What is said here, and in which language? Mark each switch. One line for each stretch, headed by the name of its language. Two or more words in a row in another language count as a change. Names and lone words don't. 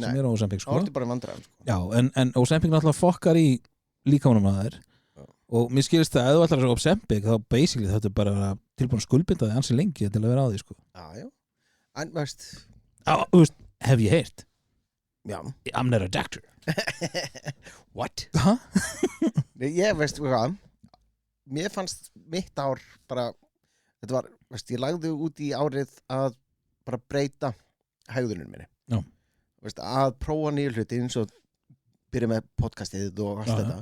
Icelandic: sem eru á Ozempic, Þá sko ertu bara í vandræðum, sko. Já, en Ozempic náttúrulega fokkar í líkamanum að þér Já. og mér skilst það að ef þú ætlar að Ozempic þá basically þetta er bara að vera tilbúin að skuldbinda þig ansi lengi til að vera á því, sko Já. En, veist, Þú veist, hef ég heyrt já.
English: I'm not a doctor What?
Icelandic: Hæ? Nei, ég veist, hvað, mér fannst mitt ár bara, þetta var, veist, ég lagði út í árið að bara breyta hegðunum minni. Já. Veist, að prófa nýju hluti eins og byrja með podcastið og allt þetta.